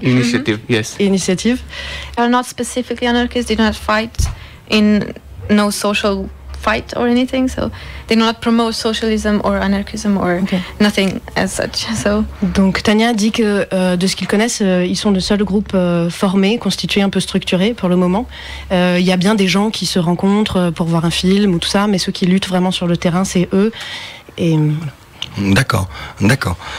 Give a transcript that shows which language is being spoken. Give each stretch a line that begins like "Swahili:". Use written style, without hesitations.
English: Initiative, yes. Initiative. They are not specifically anarchists. They do not fight in no social fight or anything, so they do not promote socialism or anarchism or nothing as such. So.
French: Donc Tanya dit que de ce qu'ils connaissent, ils sont le seul groupe formé, constitué, un peu structuré pour le moment. Il y a bien des gens qui se rencontrent pour voir un film ou tout ça, mais ceux qui luttent vraiment sur le terrain, c'est eux. Et voilà. D'accord.